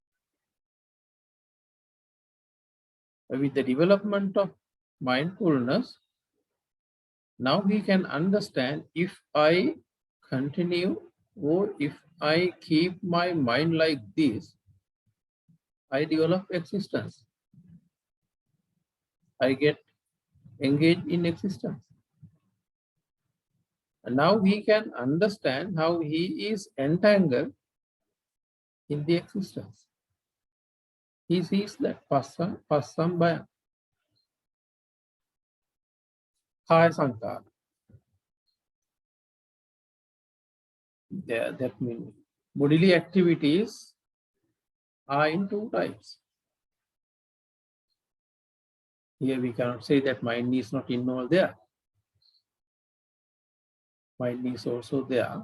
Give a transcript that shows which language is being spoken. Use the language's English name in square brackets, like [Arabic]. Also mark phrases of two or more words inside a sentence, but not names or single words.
[English] With the development of mindfulness, now we can understand, if I continue or if I keep my mind like this, I develop existence. I get engaged in existence. And now he can understand how he is entangled in the existence. He sees that [Pali] passam bhaya, kaya sankara. [English] That means bodily activities are in two types. Here we cannot say that mind is not involved there. Mind is also there.